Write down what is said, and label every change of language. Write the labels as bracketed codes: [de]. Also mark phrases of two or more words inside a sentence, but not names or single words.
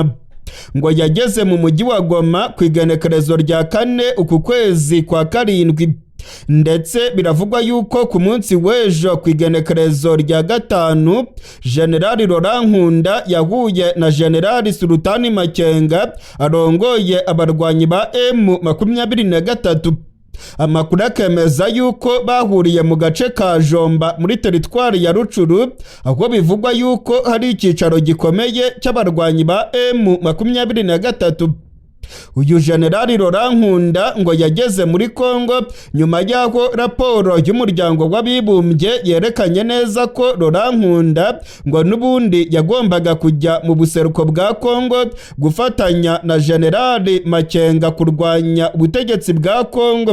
[rw] Ngo yageze mu mujyi wa Goma ku igenekerezo rya 4 uku kwezi kwa 7, ndetse biravugwa yuko ku munsi w'ejo ku igenekerezo rya 5 General Laurent Nkunda yahuye na General Sultani Makenga arongoye abarwanyi ba M23. Amakuru akemeza yuko bahuriye mu gace ka Jomba muri teritwari ya Rucuru, aho bivugwa yuko hari icyicaro gikomeye cy'abarwanyi ba M23. Uyu General Laurent Nkunda ngo yageze muri Kongo nyuma y'aho raporo y'umuryango w'abibumbye yerekanye neza ko Laurent Nkunda ngo n'ubundi yagombaga kujya mu buseruko bwa Kongo gufatanya na General Makenga kurwanya ubutegetsi bwa Kongo.